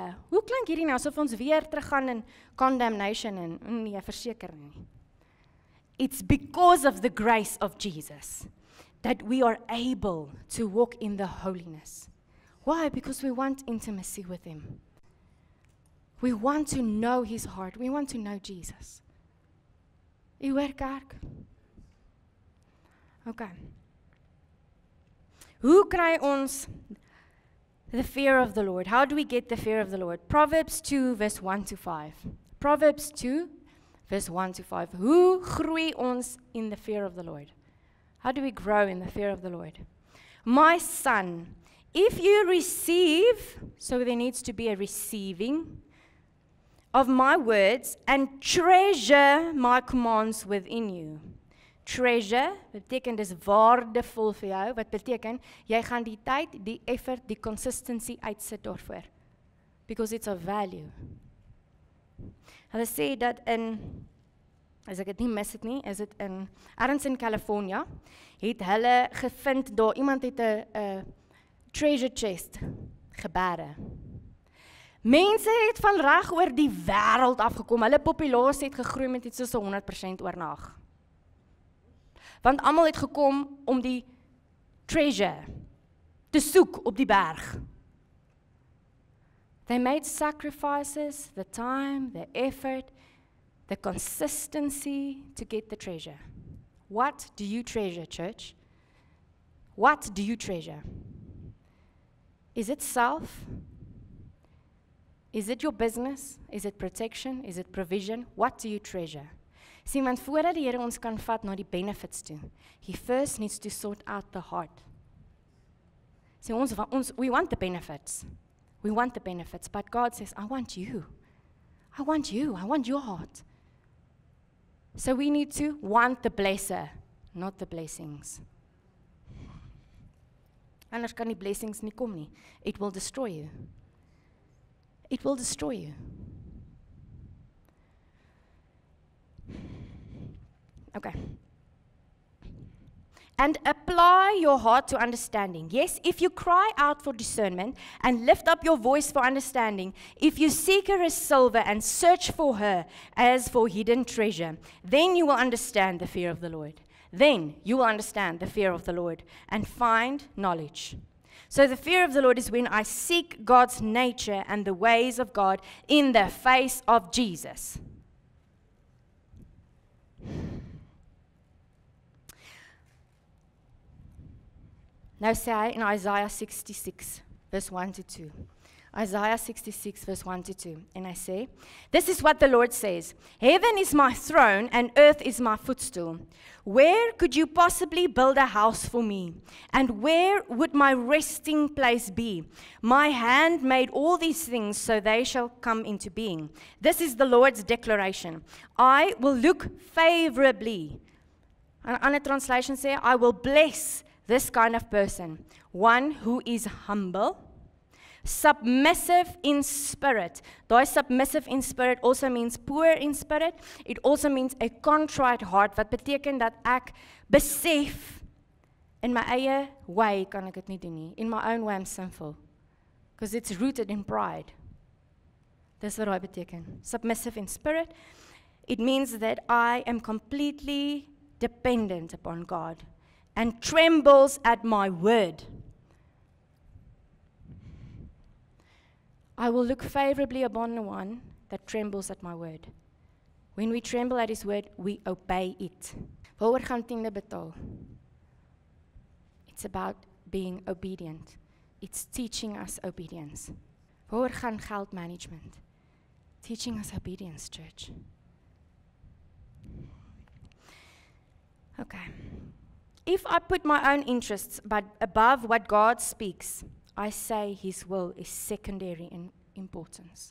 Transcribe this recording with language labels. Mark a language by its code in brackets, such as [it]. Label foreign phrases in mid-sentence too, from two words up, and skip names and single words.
[af] Hoe klink hierdie nou asof ons weer teruggaan in condemnation en nee, verseker nie. [en] It's because of the grace of Jesus that we are able to walk in the holiness. Why? Because we want intimacy with Him. We want to know His heart. We want to know Jesus. [af] U hoor kerk? [en] Okay. [af] Hoe kry ons [en] the fear of the Lord? How do we get the fear of the Lord? Proverbs 2 verse 1 to 5. Proverbs 2 verse 1 to 5. [af] Hoe groei ons [en] in the fear of the Lord? How do we grow in the fear of the Lord? My son, if you receive, so there needs to be a receiving of my words and treasure my commands within you. [af] Treasure beteken dis waardevol vir jou, wat beteken jy gaan die tyd, die effort, die consistency uitsit daarvoor. [en] Because it's of value. [af] Hulle sê dat as ek dit nie mis het nie, is dit ergens in California, het hulle gevind daar, iemand het 'n treasure chest gebere. Mense het van reg oor die wêreld afgekom, hulle populasie het gegroei met iets soos 100% oornag. Want almal het gekom om die treasure te soek op die berg. [en] They made sacrifices, the time, the effort, the consistency to get the treasure. What do you treasure, church? What do you treasure? Is it self? Is it your business? Is it protection? Is it provision? What do you treasure? [af] Sien, want voordat die Here ons kan vat na die benefits toe, [en] He first needs to sort out the heart. See, we want the benefits. We want the benefits, but God says, I want you. I want you. I want your heart. So we need to want the blesser, not the blessings. [af] Anders kan die blessings nie kom nie. [en] It will destroy you. It will destroy you. Okay. And apply your heart to understanding. Yes, if you cry out for discernment and lift up your voice for understanding, if you seek her as silver and search for her as for hidden treasure, then you will understand the fear of the Lord. Then you will understand the fear of the Lord and find knowledge. So the fear of the Lord is when I seek God's nature and the ways of God in the face of Jesus. [af] Nou sê hy in Isaiah 66, verse 1 to 2. [en] Isaiah 66, verse 1 to 2. And I say, this is what the Lord says, heaven is my throne and earth is my footstool. Where could you possibly build a house for me? And where would my resting place be? My hand made all these things, so they shall come into being. This is the Lord's declaration. I will look favorably. [af] An ander translation sê, [en] I will bless this kind of person, one who is humble, submissive in spirit. Daai submissive in spirit also means poor in spirit. It also means a contrite heart, [af] wat beteken dat ek besef In my eie way kan ek dit nie doen nie. [en] In my own way I'm sinful. Because it's rooted in pride. [af] Dis wat daai beteken. [en] Submissive in spirit. It means that I am completely dependent upon God and trembles at my word. I will look favorably upon the one that trembles at my word. When we tremble at his word, we obey it. [af] Waaroor gaan tiende betaal? [en] It's about being obedient. It's teaching us obedience. [af] Waaroor gaan geld management? [en] Teaching us obedience, church. Okay. If I put my own interests but above what God speaks, I say his will is secondary in importance.